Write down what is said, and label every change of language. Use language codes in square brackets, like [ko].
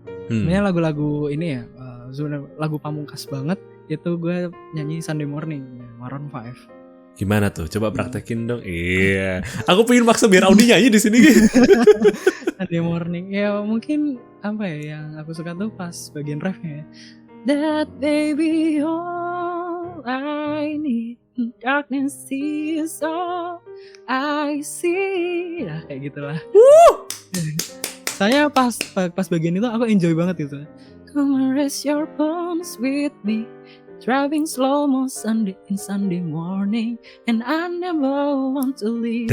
[id] Sebenarnya lagu-lagu ini ya, lagu pamungkas banget itu gue nyanyi Sunday Morning Maroon 5. Gimana tuh? Coba praktekin dong. Iya. Aku pengen maksa biar Audi nyanyi di sini. Sunday Morning. Ya mungkin apa ya yang aku suka tuh pas bagian refnya ya. [en] That baby all I need, darkness is all I see. [id] Nah, kayak gitulah. Saya pas bagian itu aku enjoy banget gitu. [en] Come and rest your bones with me. Driving slow-mo Sunday morning, and I never want to leave.